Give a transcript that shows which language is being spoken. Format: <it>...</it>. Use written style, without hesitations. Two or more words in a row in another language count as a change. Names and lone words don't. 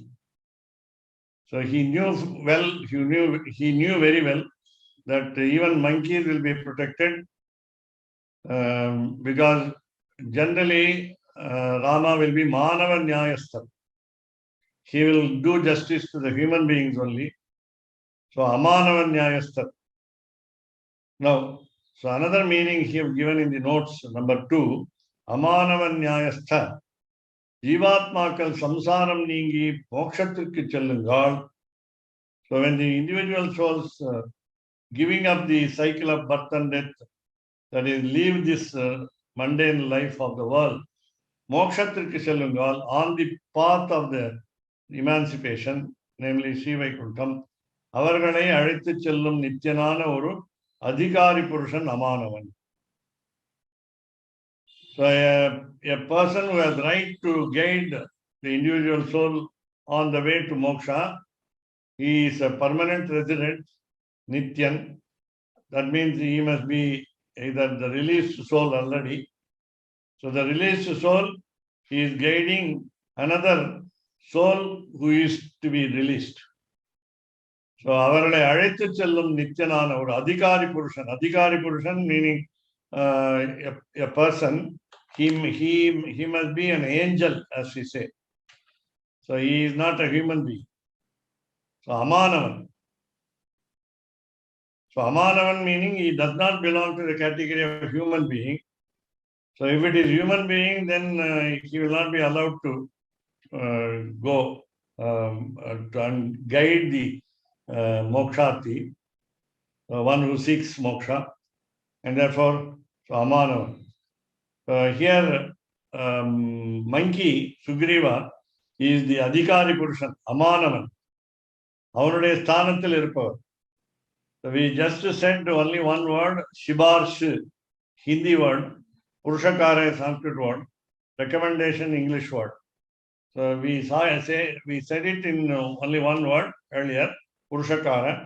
<en>So he knew very well that even monkeys will be protected because generally Rama will be Manava Nyayasthar. He will do justice to the human beings only. So Amanava Nyayasthar. Now, so another meaning here given in the notes, number 2, Amanava Nyayastha.</en> <ta>ஜீவாத்மாக்கள் சம்சாரம் நீங்கி மோக்ஷத்திற்கு செல்லுங்கள்.</ta> <en>So when the individual souls giving up the cycle of birth and death, that is, leave this mundane life of the world,</en> <ta>மோக்ஷத்திற்கு செல்லுங்கள்,</ta> <en>on the path of the emancipation, namely Srivaikuntham,</en> <ta>அவர்களை அழைத்து செல்லும் நித்யான ஒரு அதிகாரி புருஷன் அமானவன்.</ta> <en>So a person who has right to guide the individual soul on the way to moksha, he is a permanent resident, Nityan. That means he must be either the released soul already. So the released soul, he is guiding another soul who is to be released. So</en> <ta>அவரலை அழைத்து செல்லும் நித்யானன ஒரு அதிகாரி புருஷன்</ta> <en>meaning a person, he must be an angel, as we say. So he is not a human being. So Amanavan. So Amanavan meaning he does not belong to the category of human being. So if it is human being, then he will not be allowed to go and guide the mokshati, one who seeks moksha, and therefore so Amanavan. Here, monkey Sugriva is the</en> <ta>அதிகாரி புருஷன்,</ta> <en>Amanavan.</en> <ta>Avanuடைய ஸ்தானத்தில் இருப்பவர்.</ta> <en>So we just said only one word, Shibarsh, Hindi word, Purushakara, Sanskrit word, recommendation, English word. So we said it in only one word earlier, Purushakara.</en>